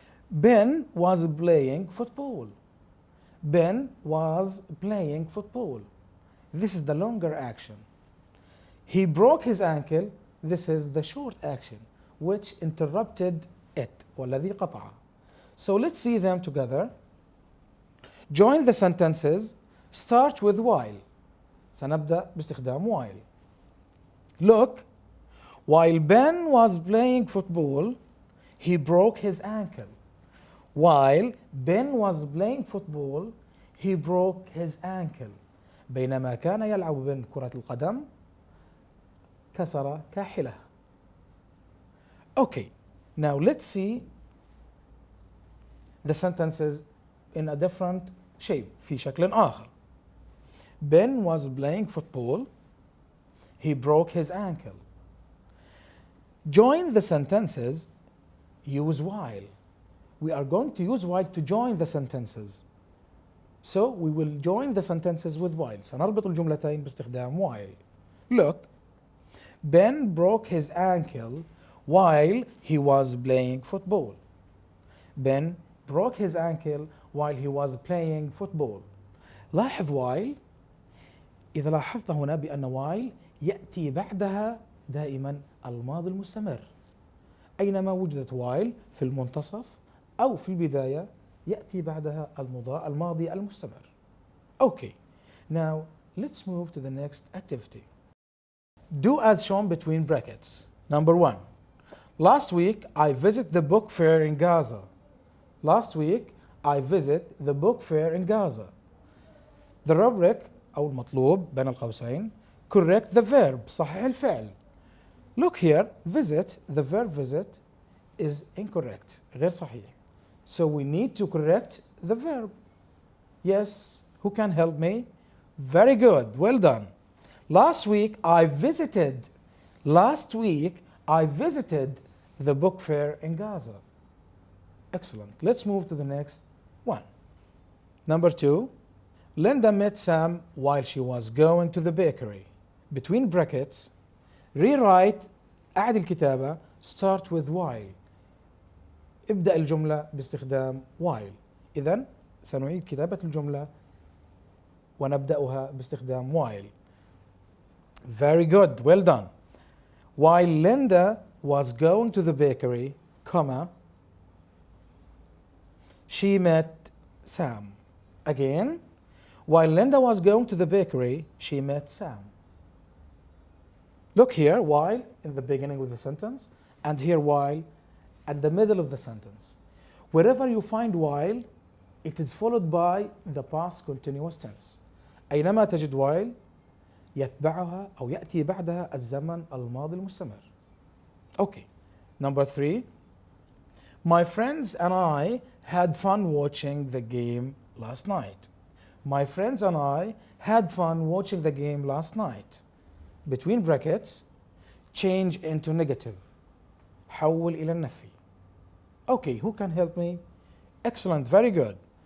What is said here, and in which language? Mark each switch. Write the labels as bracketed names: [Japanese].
[English] Ben was playing football. Ben was playing football. This is the longer action. He broke his ankle. This is the short action which interrupted it [Arabic] والذي قطعه. [English] So let's see them together. Join the sentences. Start with while. [Arabic] سنبدأ باستخدام while. [English] Look, while Ben was playing football, he broke his ankle. While Ben was playing football, he broke his ankle. [Arabic] بينما كان يلعب بن كرة القدم كسر كاحله. [English] Okay, now let's see the sentences in a different shape [Arabic] في شكل آخر. [English] Ben was playing football. He broke his ankle. Join the sentences. Use while. We are going to use while to join the sentences. So we will join the sentences with while. [Arabic] سنربط الجملتين باستخدام while. [English] Look, Ben broke his ankle while he was playing football. Ben broke his ankle while he was playing football. [Arabic] لاحظ while. إذا لاحظت هنا بأن while يأتي بعدها دائما الماضي المستمر. أينما وجدت while في المنتصف أو في البداية يأتي بعدها الماضي المستمر. [English] Okay, now let's move to the next activity. Do as shown between brackets. Number 1. Last week I visited the book fair in Gaza. Last week I visited the book fair in Gaza. The rubric [Arabic] أو المطلوب بين القوسين [English] correct the verb [Arabic] صحح الفعل. [English] Look here, visit, the verb visit is incorrect, [Arabic] غير صحيح. [English] So we need to correct the verb. Yes, who can help me? Very good, well done. Last week I visited the book fair in Gaza. Excellent. Let's move to the next one. Number 2. Linda met Sam while she was going to the bakery. Between brackets, rewrite [Arabic] أعد الكتابة [English] start with while. [Arabic] ابدأ الجملة باستخدام while. إذن سنعيد كتابة الجملة ونبدأها باستخدام while. [English] Very good, well done. While Linda was going to the bakery, comma, she met Sam. Again, while Linda was going to the bakery, she met Sam. Look here, while in the beginning of the sentence, and here while at the middle of the sentence. Wherever you find while, it is followed by the past continuous tense. [Arabic] أينما تجد while يتبعها أو يأتي بعدها الزمن الماضي المستمر. [English] Okay. Number 3. My friends and I had fun watching the game last night. My friends and I had fun watching the game last night. Between brackets, change into negative. [Arabic] حول إلى النفي. [English] Okay, who can help me? Excellent, very good.